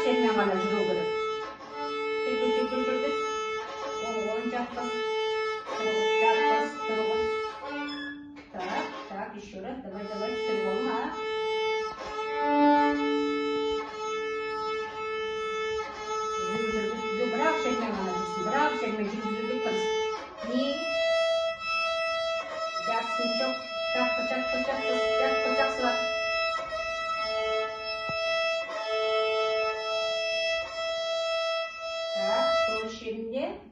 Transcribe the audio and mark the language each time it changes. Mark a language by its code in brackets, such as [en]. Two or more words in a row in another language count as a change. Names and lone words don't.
[kk] шекмен ғана жүру керек. Жүргіз. Оң қолын жатқыз. Жатқыз, тұрғыз. [ru] Так, еще раз. Давай, [kk] түсір қолыңа. Бірақ шекмен ғана жүрсін. Бірақ шекмен жүргізуге тырыс. Не? Жақсын жоқ. Жатқыз, жақсылап. Так, сол шегінде.